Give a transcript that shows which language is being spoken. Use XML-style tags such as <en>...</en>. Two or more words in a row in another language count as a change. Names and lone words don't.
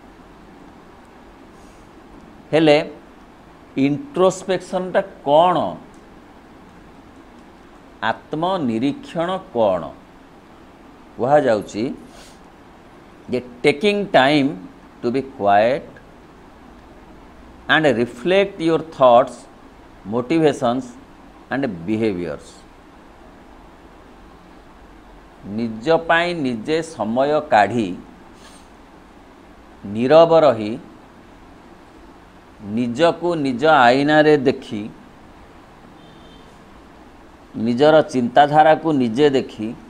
<or>ହେଲେ ଇଣ୍ଟ୍ରୋସ୍ପେକ୍ସନ୍ଟା କ'ଣ, ଆତ୍ମନିରୀକ୍ଷଣ କ'ଣ? କୁହାଯାଉଛି ଯେ</or> <en>taking time to be quiet and reflect your thoughts, motivations and behaviors।</en> <or>ନିଜ ପାଇଁ ନିଜେ ସମୟ କାଢ଼ି ନୀରବ ରହି ନିଜକୁ ନିଜ ଆଇନାରେ ଦେଖି ନିଜର ଚିନ୍ତାଧାରାକୁ ନିଜେ ଦେଖି</or>